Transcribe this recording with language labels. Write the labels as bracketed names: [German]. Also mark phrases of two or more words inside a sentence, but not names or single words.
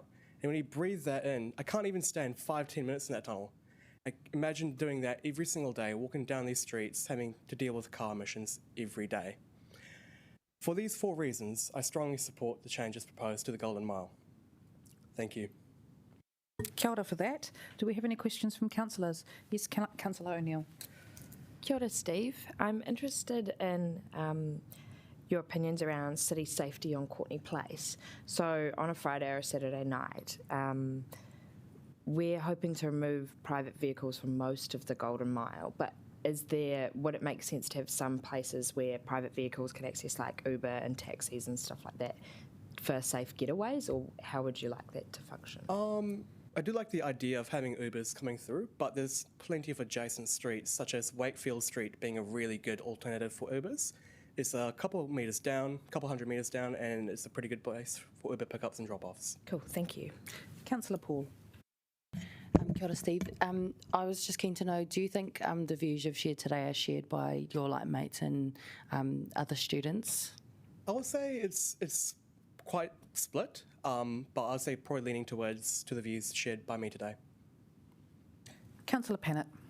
[English] And when you breathe that in, I can't even stand 5-10 minutes in that tunnel. Imagine doing that every single day, walking down these streets, having to deal with car emissions every day. For these 4 reasons, I strongly support the changes proposed to the Golden Mile. Thank you. [Māori] Kia ora [English] for that. Do we have any questions from councillors? Yes, Councillor O'Neill. [Māori] Kia ora, [English] Steve. I'm interested in your opinions around city safety on Courtney Place. So on a Friday or a Saturday night, we're hoping to remove private vehicles from most of the Golden Mile, but would it make sense to have some places where private vehicles can access, like Uber and taxis and stuff like that, for safe getaways, or how would you like that to function? I do like the idea of having Ubers coming through, but there's plenty of adjacent streets, such as Wakefield Street being a really good alternative for Ubers. It's a couple of meters down, a couple hundred meters down, and it's a pretty good place for Uber pickups and drop-offs. Cool, thank you. Councillor Paul. [Māori] Kia ora, [English] Steve. I was just keen to know, do you think the views you've shared today are shared by your mates and other students? I would say it's quite split, but I'd say probably leaning to the views shared by me today. Councillor Pennant.